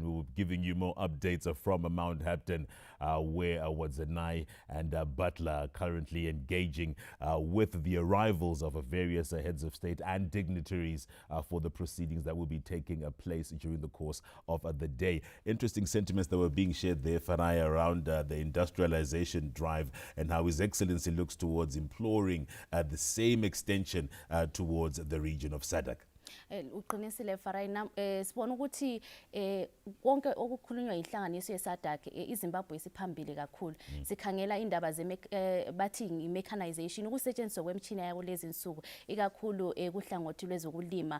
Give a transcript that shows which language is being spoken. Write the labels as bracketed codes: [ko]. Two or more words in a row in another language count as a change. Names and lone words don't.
[en] we will be giving you more updates from Mount Hampton, where Wadzanai and Butler are currently engaging with the arrivals of various heads of state and dignitaries for the proceedings that will be taking place during the course of the day. Interesting sentiments that were being shared there, Farai, around the industrialization drive and how His Excellency looks towards imploring the same extension towards the region of SADC. [nd] Uqinisile Farai, sibona ukuthi konke okukhulunywa inhlanganiso yeSADC iZimbabwe isiphambili kakhulu. Sikhangela indaba bathi i-mechanization, ukusetshenziswa kwemishini yakulezi insuku ikakhulu kuhlangothi lwezokulima.